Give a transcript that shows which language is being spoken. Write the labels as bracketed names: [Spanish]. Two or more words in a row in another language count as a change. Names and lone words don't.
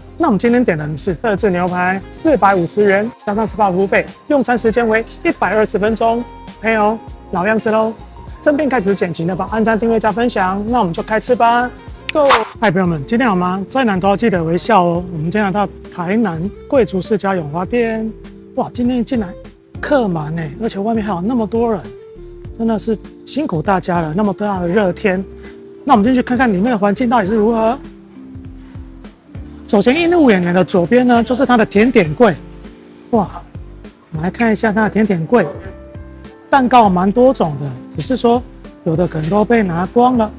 [Chinese] 那我們今天點的是特制牛排450元，加上SPA服務費，用餐時間為120分鐘。朋友，老樣子嘍，正片開始前請的幫按讚、訂閱、加分享。那我們就開吃吧 ，Go！ 嗨，朋友們，今天好嗎？再難都要記得微笑哦。我們今天來到台南貴族世家永華店，哇，今天進來客滿哎，而且外面還有那麼多人，真的是辛苦大家了。那麼大的熱天，那我們進去看看裡面的環境到底是如何。首先映入眼簾的左邊呢，就是它的甜點櫃。哇，我們來看一下它的甜點櫃，蛋糕蠻多種的，只是說有的可能都被拿光了。